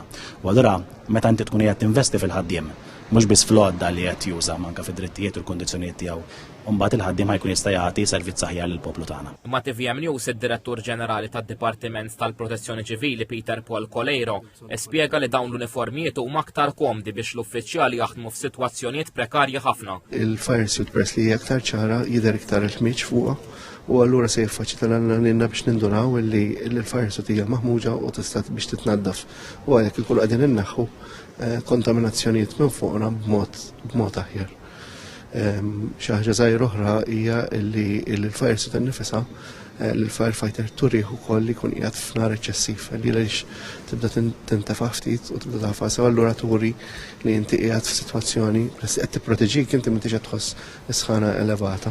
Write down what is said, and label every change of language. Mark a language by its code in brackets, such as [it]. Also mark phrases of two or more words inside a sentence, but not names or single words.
[mt] U allura meta inti tkun qiegħed tinvesti fil-ħaddiem, mhux biss fl-għodda li qed juża manka fid-drittijiet u l-kundizzjonijiet tiegħu, mbagħad il-ħaddiem ħajkun jista' jagħti servizz aħjar lill-poplu tagħna. Ma' TVM News id-Direttur Ġenerali tad-Dipartiment tal-Protezzjoni Ċivili Peter Paul Coleiro spjega li dawn l-uniformijiet huma aktar komdi biex l-uffiċjali jaħdmu f'sitwazzjonijiet prekarji ħafna. Il- [en] fire suit [mt] press li hija aktar ċara jidher iktar il-ħmiġ fuqha u allura se jiffaċilitana lilna biex nindunaw li l- [en] fire suit [mt] hija maħmuġa u tista' biex titnaddaf. U għalhekk ikunu qegħdin inneħħu kontaminazzjonijiet minn fuqna b'mod aħjar. Xi ħaġa żgħira oħra hija li l- [en] fire suit [mt] innifisha l-firefighter turih ukoll li jkun qiegħed f'nar eċċessiv li għaliex tibda tintefa' ftit u tibda tafas allura turi li inti qiegħed f'sitwazzjoni li qed tipproteġik inti m'intix qed tħoss is-sħana elevata.